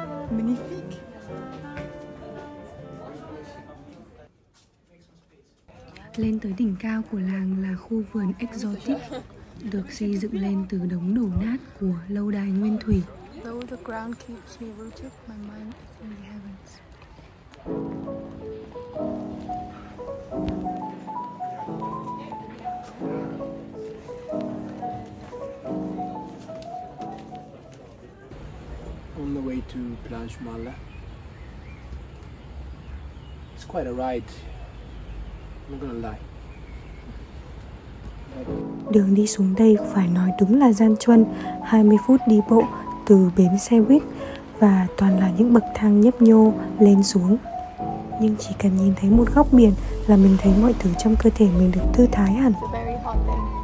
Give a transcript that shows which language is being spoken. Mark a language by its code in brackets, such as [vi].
[fr] Magnifique. [vi] Lên tới đỉnh cao của làng là khu vườn Exotic, được xây dựng lên từ đống đổ nát của lâu đài nguyên thủy. [en] Though the ground keeps me rooted, my mind is in the heavens. On the way to Plage Mala. It's quite a ride, I'm not gonna lie. [vi] Đường đi xuống đây phải nói đúng là gian truân, 20 phút đi bộ từ bến xe buýt và toàn là những bậc thang nhấp nhô lên xuống. Nhưng chỉ cần nhìn thấy một góc biển là mình thấy mọi thứ trong cơ thể mình được thư thái hẳn. [en] It's a very hot day.